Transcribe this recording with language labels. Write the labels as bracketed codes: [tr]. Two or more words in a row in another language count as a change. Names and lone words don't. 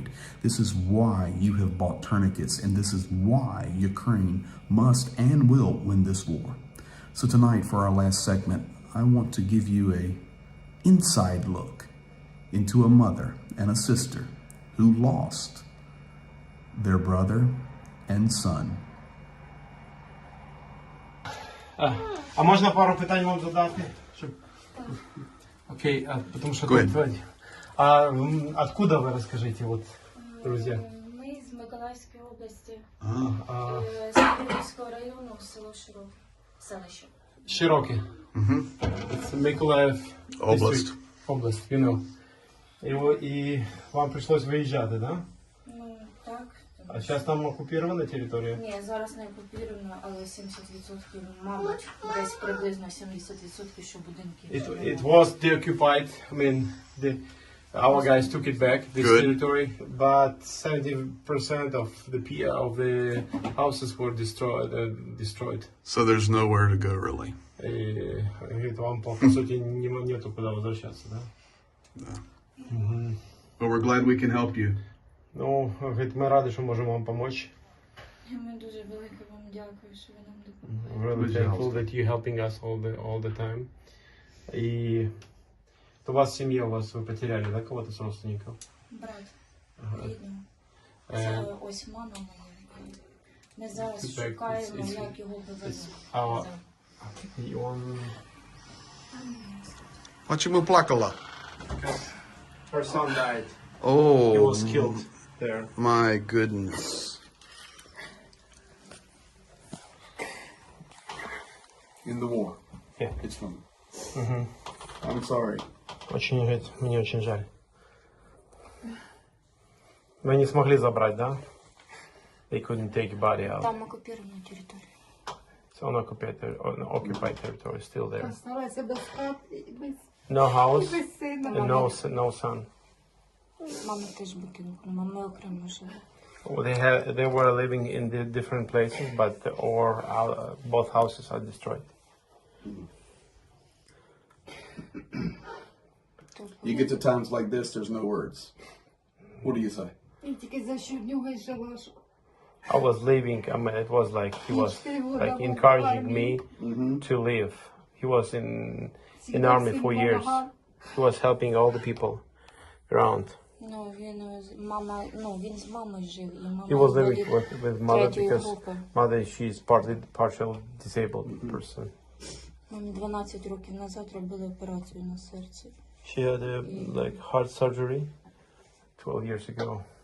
[en] This is why you have bought tourniquets. And this is why Ukraine must and will win this war. So tonight, for our last segment, I want to give you a inside look into a mother and a sister who lost their brother and son. [uk] А можна пару питань вам задати? [ru] Окей, потому что тут вроде. Откуда вы расскажите, вот, друзья? [uk] Ми з Миколаївської області, з Київського району, село Широк, селище. Широке. It's Миколаїв. Область. Область, [en] you know. [uk] І вам прийшлось виїжджати, да? Ну, так. А зараз там окупована територія? Ні, зараз не окуповано, але 70%, мабуть, десь приблизно 70%, що будинки. [en] It was deoccupied, I mean, our guys took it back, this territory, but 70% of the houses were destroyed. So there's nowhere to go, really. [ru] И говорит, вам по сути нету куда возвращаться, да? Да. [en] But we're glad we can help you. [ru] Ну, говорит, [uk] ми раді, що можемо вам допомогти. Ми дуже велике вам дякую, що ви нам допомогли. [en] Really thankful that you're helping us all the time. [ru] И у вас семья, у вас вы потеряли, да, кого-то с родственников? [uk] Брат, рідного. Це ось мама моя. Ми зараз шукаємо, як його вивезти. [ru] И он... Почему плакала? [en] Her son died. Oh, He was killed there. My goodness. In the war. Yeah. It's from. I'm sorry. [ru] Очень, говорит, мне очень жаль. Мы не смогли забрать, да? [en] They couldn't take body out. [uk] Там окупована територія. [en] It's on occupied territory, still there. [uk] Осталася без хати, без [en] No house, [uk] сина. [en] and no son. [uk] Мама теж викинула, ми окремо жили. [en] They were living in the different places, but both houses are destroyed. You get to times like this, there's no words. What do you say? [uk] І тільки за що в нього й жила, що [en] I was leaving. I mean, it was like he was like encouraging me to live. He was in army for years. He was helping all the people around. [uk] Ну, він з мамою жив, і мама [en] He was living with mother [uk] третьої [en] because [uk] групи. [en] mother she's partial disabled person. [uk] Мамі 12 років назад робили операцію на серці. [en] She had like heart surgery 12 years ago.